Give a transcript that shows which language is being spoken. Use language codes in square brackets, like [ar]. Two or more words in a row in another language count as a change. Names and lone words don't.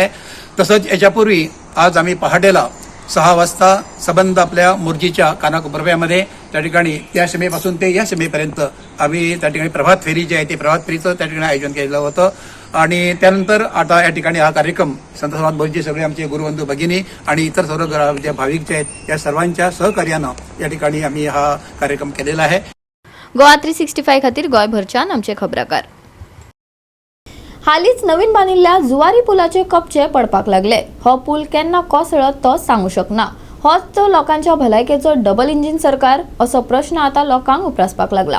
[mr] तसंच याच्यापूर्वी आज आम्ही पहाटेला 6 वाजता संबंध आपल्या मोर्जीच्या कानाकोपऱ्यामध्ये त्या ठिकाणी त्या सीमेपासून ते या सीमेपर्यंत आम्ही त्या ठिकाणी प्रभात फेरी जी आहे ते प्रभात फेरीचं त्या ठिकाणी आयोजन केलेलं होतं. आणि त्यानंतर आता या ठिकाणी हा कार्यक्रम संत समाज मोर्जी सगळे आमचे गुरुबंधू भगिनी आणि इतर सर्व जे भाविक जे आहेत या सर्वांच्या सहकार्यानं या ठिकाणी आम्ही हा कार्यक्रम केलेला आहे. [kok] गोवा 365 खातीर गोंयभरच्यान आमचे खबराकार. हालींच नवीन बांदिल्ल्या जुवारी पुलाचे कपचे पडपाक लागले. हो पूल केन्ना कोसळत तो सांगू शकना. होच तो लोकांच्या भलायकेचो [en] double engine [kok] सरकार असो प्रश्न आता लोकांक उपरासपाक लागला.